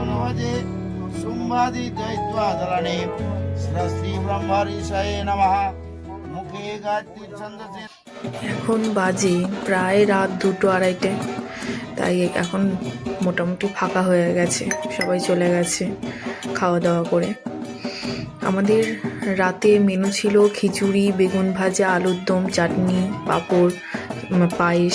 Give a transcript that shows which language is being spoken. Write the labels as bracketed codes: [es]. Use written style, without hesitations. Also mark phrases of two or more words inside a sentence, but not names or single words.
[sa] भजे शुम्भादि दैत्यादलने श्री ब्रह्मऋषये नमः मुखे गायत्री छन्दसे। [bn] এখন বাজে প্রায় রাত 2-2:30, তাই এখন মোটামুটি ফাঁকা হয়ে গেছে, সবাই চলে গেছে খাওয়া দাওয়া করে। আমাদের রাতে মেনু ছিল খিচুড়ি, বেগুন ভাজা, আলুর দম, চাটনি, পাঁপড়, পায়েস।